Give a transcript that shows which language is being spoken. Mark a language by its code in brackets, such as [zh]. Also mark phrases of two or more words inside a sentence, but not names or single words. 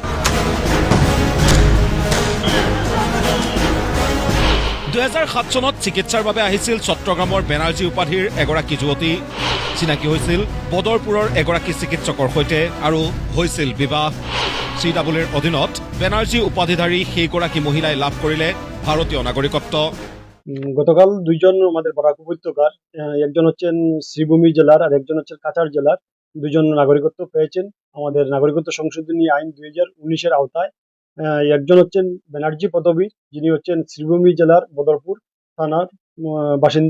[as] 2007 চনত চিকিৎসাৰ বাবে আহিছিল চট্টগ্ৰামৰ বেনাৰ্জী উপাধিৰ এগৰাকী যুৱতী। চিনাকি হৈছিল বদৰপুৰৰ এগৰাকী চিকিৎসকৰ সৈতে আৰু হৈছিল বিবাহ। CAAৰ অধীনত বেনাৰ্জী উপাধিধাৰী সেইগৰাকী মহিলাই লাভ কৰিলে ভারতীয় নাগরিকত্ব। [bn] গতকাল দুইজন আমাদের বরাক উপত্যকার, একজন হচ্ছেন শ্রীভূমি জেলার আর একজন হচ্ছেন কাছাড় জেলার, দুইজন নাগরিকত্ব পেয়েছেন আমাদের নাগরিকত্ব সংশোধনী আইন 2019-এর আওতায়। একজন হচ্ছেন ব্যানার্জি পদবী, যিনি হচ্ছেন শ্রীভূমি জেলার বদরপুর থানার বাসিন্দা।